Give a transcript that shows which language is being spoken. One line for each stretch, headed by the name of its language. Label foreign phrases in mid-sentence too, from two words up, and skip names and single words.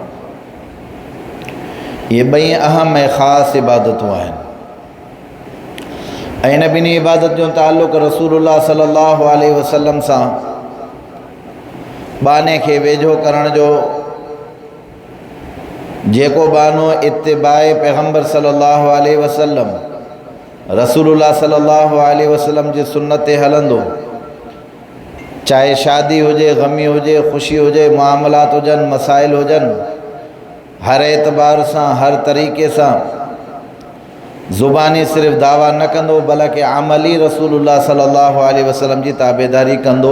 Sindhi: ये ॿई अहम ऐं ख़ासि इबादतूं आहिनि ऐं इन ॿिन्ही इबादत जो ताल्लुक़
Arabic: رسول الله صلى الله عليه وسلم
Sindhi: सां बाने खे वेझो करण जो, जेको बानो इत्तिबाए पैगम्बर
Arabic: صلى الله عليه وسلم رسول الله صلى الله عليه وسلم
Sindhi: जी सुन्नत ते हलंदो, चाहे शादी हुजे, ग़मी हुजे, ख़ुशी हुजे, मामलात हुजनि, मसाइल हुजनि, हर एतबार सां हर तरीक़े सां ज़ुबानी सिर्फ़ु दावा न कंदो बल्कि अमली
Arabic: رسول الله صلى الله عليه وسلم
Sindhi: जी ताबेदारी कंदो।